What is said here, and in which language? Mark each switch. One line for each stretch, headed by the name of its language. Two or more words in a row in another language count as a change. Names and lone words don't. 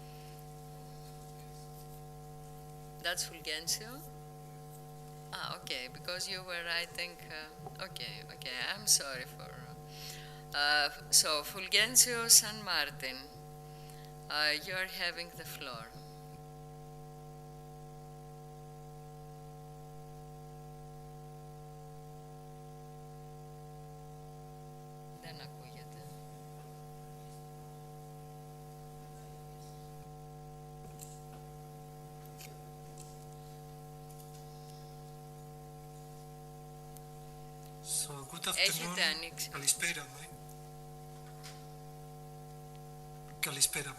English: That's Fulgencio? Ah, okay, because you were writing, okay, I'm sorry for, so Fulgencio San Martin, you are having the floor.
Greek: Δεν ακούγεται.
English: So, good afternoon.
Greek: Καλησπέρα. Καλησπέρα.